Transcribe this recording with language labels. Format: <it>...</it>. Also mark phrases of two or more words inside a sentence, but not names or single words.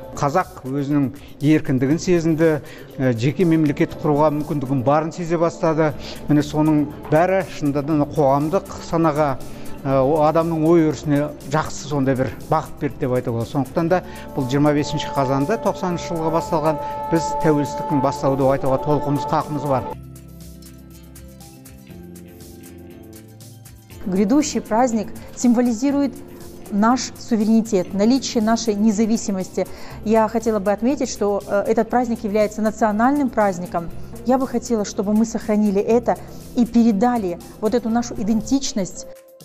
<kk>Қазақ өзінің еркіндігін сезінді, жеке мемлекет құруға мүмкіндігін барын сезе бастады. Міне соның бәрі шынында қоғамдық санаға, адамның ой өрісіне жақсы сондай бір бағыт берді деп айтуға болады. Сондықтан да бұл 25 қазанда 90 жылға басталған біз тәуелсіздіктің бастауы деп айтуға толығымыз хақымыз бар.</kk> <ru>Грядущий праздник символизирует наш суверенитет, наличие нашей независимости. Я хотела бы отметить, что этот праздник является национальным праздником. Я бы хотела, чтобы мы сохранили это и передали вот эту нашу идентичность</ru>